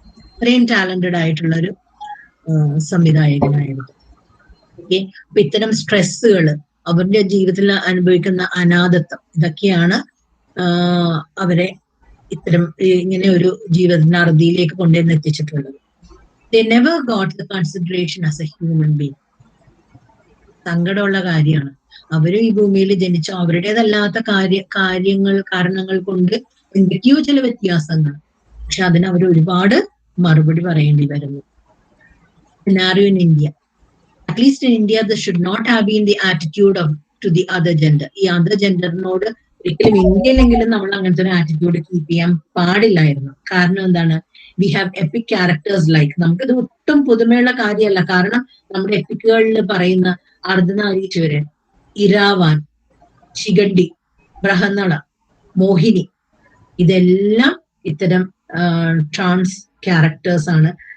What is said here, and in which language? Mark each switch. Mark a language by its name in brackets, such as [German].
[Malayalam] അത്രയും ടാലന്റഡ് ആയിട്ടുള്ള ഒരു സംവിധായകനായിരുന്നു. ഓക്കെ, അപ്പൊ ഇത്തരം സ്ട്രെസ്സുകള്, അവരുടെ ജീവിതത്തിൽ അനുഭവിക്കുന്ന അനാഥത്വം, ഇതൊക്കെയാണ് അവരെ ഇത്തരം ഇങ്ങനെ ഒരു ജീവിതത്തിന്റെ അറുതിയിലേക്ക് കൊണ്ടുവന്ന് എത്തിച്ചിട്ടുള്ളത്. [English] They never got the consideration as a human being. [Malayalam] സങ്കടമുള്ള കാര്യമാണ്. അവരും ഈ ഭൂമിയിൽ ജനിച്ച അവരുടേതല്ലാത്ത കാരണങ്ങൾ കൊണ്ട് എന്തൊക്കെയോ ചില വ്യത്യാസങ്ങൾ, പക്ഷെ അതിന് അവർ ഒരുപാട് മറുപടി പറയേണ്ടി വരുന്നു. [English] Scenario in India. At least in India, this should not have been the attitude to the other gender. [Malayalam] ഈ അതർ ജെൻഡറിനോട് ഒരിക്കലും ഇന്ത്യയിലെങ്കിലും നമ്മൾ അങ്ങനത്തെ ഒരു ആറ്റിറ്റ്യൂഡ് കീപ്പ് ചെയ്യാൻ പാടില്ലായിരുന്നു. കാരണം എന്താണ്? [English] we have epic characters like, [Malayalam] നമുക്കിത് ഒട്ടും പുതുമയുള്ള കാര്യമല്ല. കാരണം നമ്മുടെ എപ്പിക്കുകളിൽ പറയുന്ന അർദ്ധനാരീശ്വരൻ, ഇരാവാൻ, ശിഖണ്ഡി, ബൃഹന്നള, മോഹിനി, ഇതെല്ലാം ഇത്തരം ട്രാൻസ് ക്യാരക്ടേഴ്സ് ആണ്.